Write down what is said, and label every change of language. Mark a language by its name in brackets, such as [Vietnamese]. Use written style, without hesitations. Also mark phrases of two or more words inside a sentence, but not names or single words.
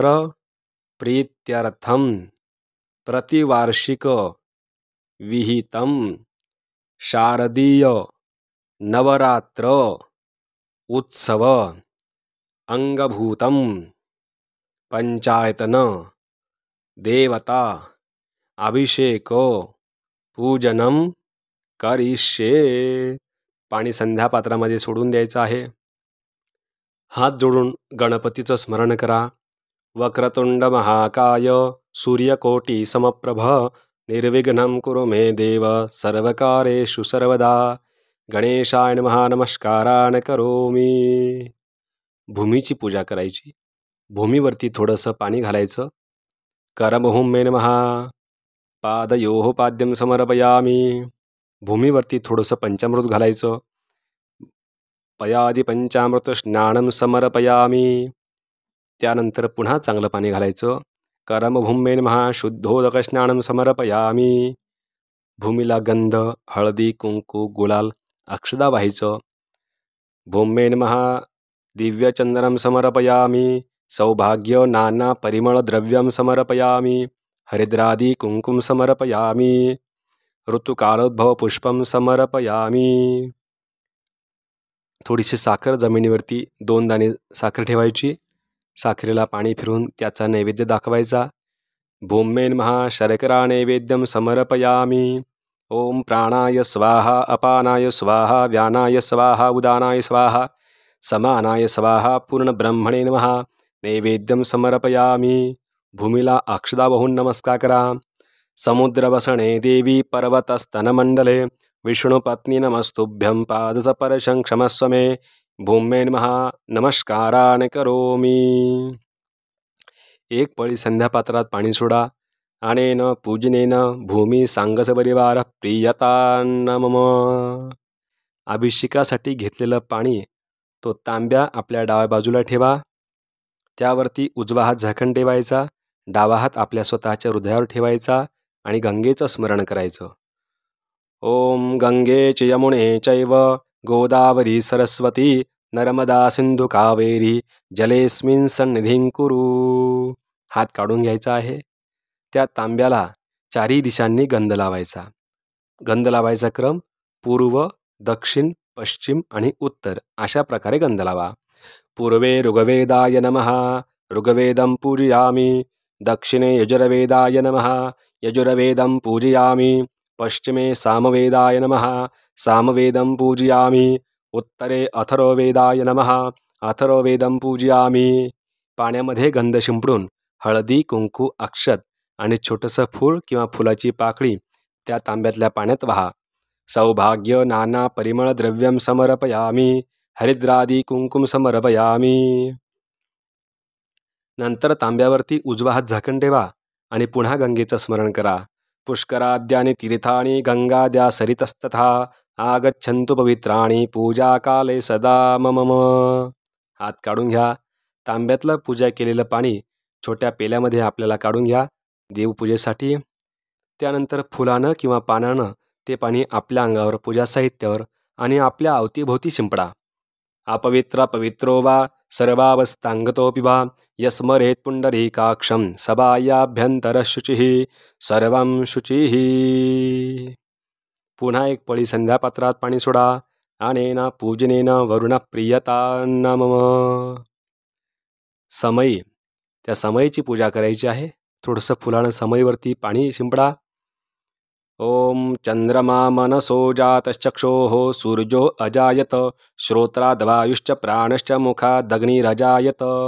[Sanskrit] प्रीत्यर्थम प्रतिवार्षिक विहितम शारदीय नवरात्र उत्सव अंगभूतम पंचायतन देवता अभिषेक पूजनम करिष्ये. [Marathi] पाणी संध्यापात्रामध्ये सोडून द्यायचं आहे. हात जोडून गणपतीचं स्मरण करा. [Sanskrit] वक्रतुंड महाकाय सूर्यकोटी समप्रभ निर्विघ्नं कुरु मे देव सर्वकारेषु सर्वदा. गणेशाय नमः नमस्कारान् करोमि. [Marathi] भूमीची पूजा करायची. भूमीवरती थोडंसं पाणी घालायचं. [Sanskrit] करभूमे नमः. पादयोः पाद्यं समर्पयामि. [Marathi] भूमीवरती थोडंसं पंचामृत घालायचं. [Sanskrit] पयादि पंचामृत स्नानं समर्पयामि. [Marathi] त्यानंतर पुन्हा चांगलं पाणी घालायचं. [Sanskrit] करमभूमे नमः. शुद्धोदक स्नानं समर्पयामि. [Marathi] भूमीला गंध, हळदी, कुंकू, गुलाल, अक्षदा वाहायचं. [Sanskrit] भूमे नमः. दिव्यचंदनं समर्पयामि. सौभाग्य नाना परिमळ द्रव्यं समर्पयामि. हरिद्रादि कुंकुम समर्पयामि. ऋतुकालोद्भव पुष्पं समर्पयामि. [Marathi] थोडीशी साखर जमिनीवरती 2 दाणे साखर ठेवायची. साखरेला पाणी फिरून त्याचा नैवेद्य दाखवायचा. [Sanskrit] भूमे नमः. शर्करा नैवेद्यं समर्पयामि. ओम प्राणाय स्वाहा अपानाय स्वाहा व्यानाय स्वाहा उदानाय स्वाहा समानाय स्वाहा पूर्ण ब्रह्मणे नमः. नैवेद्यं समर्पयामि. [Marathi] भूमीला अक्षदा वाहून नमस्कार करा. [Sanskrit] समुद्रवसणे देवी पर्वतस्तनमंडले विष्णुपत्नी नमस्तुभ्यं पादस्पर्शं क्षमस्व मे. भूमे नमः. नमस्कारान् करोमि. [Marathi] एक पळी संध्यापात्रात पाणी सोडा. [Sanskrit] अनेन पूजनेन भूमी सांगस परिवार प्रियतान्न मम. [Marathi] अभिषेकासाठी घेतलेलं पाणी तो तांब्या आपल्या डाव्या बाजूला ठेवा. त्यावरती उजवा हात झाकण ठेवायचा. डावा हात आपल्या स्वतःच्या हृदयावर ठेवायचा आणि गंगेचं स्मरण करायचं. [Sanskrit] ओम गंगे च यमुने चैव गोदावरी सरस्वती नर्मदा सिंधु कावेरी जलेस्मिन् सन्निधिं कुरु. [Marathi] हात काढून घ्यायचा आहे. त्या तांब्याला चारही दिशांनी गंध लावायचा. गंध लावायचा क्रम पूर्व, दक्षिण, पश्चिम आणि उत्तर अशा प्रकारे गंध लावा. [Sanskrit] पूर्वे ऋग्वेदाय नमः. ऋग्वेदं पूजयामि. दक्षिणे यजुर्वेदाय नमः. यजुर्वेदं पूजयामि. पश्चिमे सामवेदाय नमः. सामवेदं पूजयामि. उत्तरे अथर्ववेदाय नमः. अथर्ववेदं पूजयामि. [Marathi] पाण्यामध्ये गंध शिंपडून हळदी, कुंकू, अक्षत आणि छोटंसं फूल किंवा फुलाची पाकळी त्या तांब्यातल्या पाण्यात वहा. [Sanskrit] सौभाग्य नाना परिमळ द्रव्यम समर्पयामी, हरिद्रादी कुंकुम समर्पयामी. [Marathi] नंतर तांब्यावरती उजवा हात झाकण ठेवा आणि पुन्हा गंगेचं स्मरण करा. [Sanskrit] पुष्कराद्यानि तीर्थानि गंगाद्या सरितस्तथा आगच्छन्तु पवित्राणि पूजा काले सदा मम. [Marathi] हात काढून घ्या. तांब्यातलं पूजा केलेलं पाणी छोट्या पेल्यामध्ये आपल्याला काढून घ्या देवपूजेसाठी. त्यानंतर फुलानं किंवा पानानं ते पाणी आपल्या अंगावर, पूजा साहित्यावर आणि आपल्या अवतीभोवती शिंपडा. [Sanskrit] अपवित्र पवित्रो वा सर्वावस्थांगतोऽपि वा यस्मरेत् पुंडरीकाक्षं सभायाभ्यंतर शुचिः सर्वं शुचिः. [Marathi] पुन्हा एक पळी संध्यापात्रात पाणी सोडा. [Sanskrit] अनेन पूजनेन वरुण प्रियतान्न मम. [Marathi] समई, त्या समईची पूजा करायची आहे. थोडंसं फुलानं समईवरती पाणी शिंपडा. [Sanskrit] ओम चंद्रमा मनसो जातश्चक्षोः सूर्यो अजायत श्रोत्राद्वायुश्च प्राणश्च मुखादग्निरजायत.